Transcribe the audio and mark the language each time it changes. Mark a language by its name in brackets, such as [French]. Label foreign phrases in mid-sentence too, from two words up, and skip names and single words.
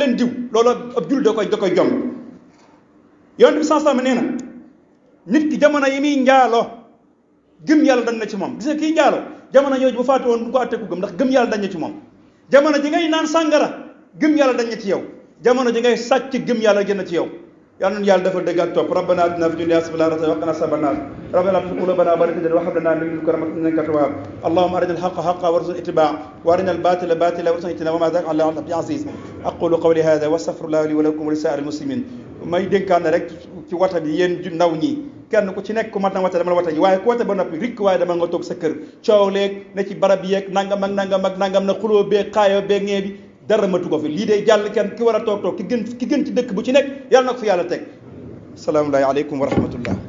[Wolof] leen diw loolu ab jul da koy jom yonent bi sansam nee na nit ki jamono yi muy njaaloo gëm yàlla dañ na ci moom gis nga kii njaaloo jamono yooyu bu faatu woon du ko àtte ku gëm ndax gëm yàlla dañ na ci moom jamono ji ngay naan sàngara gëm yàlla dañ na ci yow jamono ji ngay sàcc gëm yàlla gën na ci yow yàlla nañu yàlla defal dëgg ak topp [Arabic] ربنا آتنا في الدنيا حسنة وقنا عذاب النار ربنا لا تزغ قلوبنا بعد إذ هديتنا وهب لنا من لدنك رحمة إنك أنت الوهاب اللهم أرنا الحق حقا وارزقنا اتباعه وأرنا الباطل باطلا وارزقنا اجتنابه وما ذلك على الله بعزيز أقول قولي هذا وأستغفر الله لي ولكم ولسائر المسلمين [Wolof] may dénkaane rek ci wata bi yéen ndaw ñi kenn ku ci nekk ku mat na wata dama la wata ji waaye ku wata ba noppi rikk waaye dama nga toog sa kër coow leeg ne ci barab yeeg nangam ak nangam na xuloo beeg xaayoo beeg ñee bi dara matu ko fi lii day jàll kenn ki war a toog ki gën ci dëkk bu ci nekk yàlla na ko fi yàlla teg. [Arabic] السلام عليكم ورحمة الله.